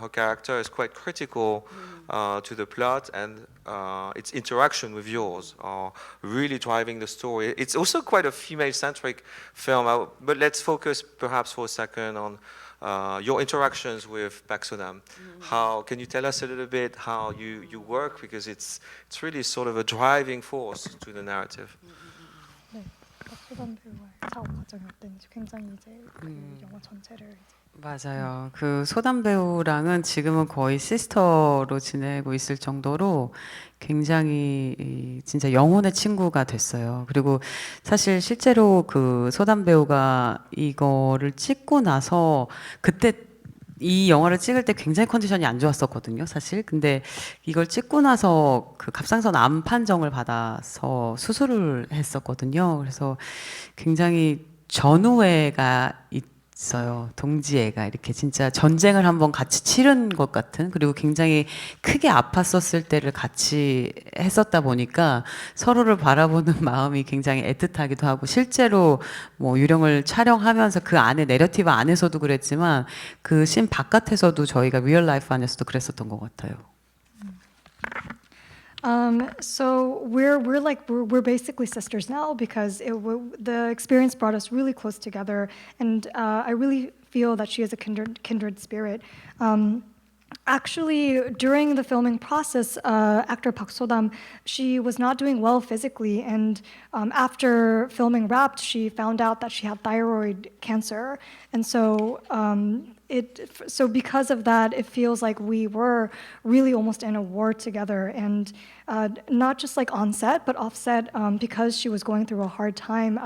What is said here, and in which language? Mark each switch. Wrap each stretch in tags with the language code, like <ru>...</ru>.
<en>Her character is quite critical to the plot, and its interaction with yours are really driving the story. It's also quite a female-centric film, but let's focus perhaps for a second on your interactions with Pak Sodam. How can you tell us a little bit how you work, because it's really sort of a driving force to the narrative.</en> <ko>네, 박수담 배우와의 작업 과정이 어땠는지 굉장히 이제 그 영화 전체를 맞아요. 그 소담 배우랑은 지금은 거의 시스터로 지내고 있을 정도로 굉장히 진짜 영혼의 친구가 됐어요. 그리고 사실 실제로 그 소담 배우가 이거를 찍고 나서 그때 이 영화를 찍을 때 굉장히 컨디션이 안 좋았었거든요, 사실. 근데 이걸 찍고 나서 그 갑상선 암 판정을 받아서 수술을 했었거든요. 그래서 굉장히 전우애가 있어요. 동지애가 이렇게 진짜 전쟁을 한번 같이 치른 것 같은, 그리고 굉장히 크게 아팠었을 때를 같이 했었다 보니까 서로를 바라보는 마음이 굉장히 애틋하기도 하고, 실제로 뭐 유령을 촬영하면서 그 안에 내러티브 안에서도 그랬지만 그 씬 바깥에서도 저희가 리얼 라이프 안에서도 그랬었던 것 같아요.</ko> <en>So we're basically sisters now, because the experience brought us really close together, and I really feel that she is a kindred spirit. Actually, during the filming process, actor Pak Sodam, she was not doing well physically, and after filming wrapped, she found out that she had thyroid cancer, and so so because of that, it feels like we were really almost in a war together, and not just like on set, but off set, because she was going through a hard time.</en>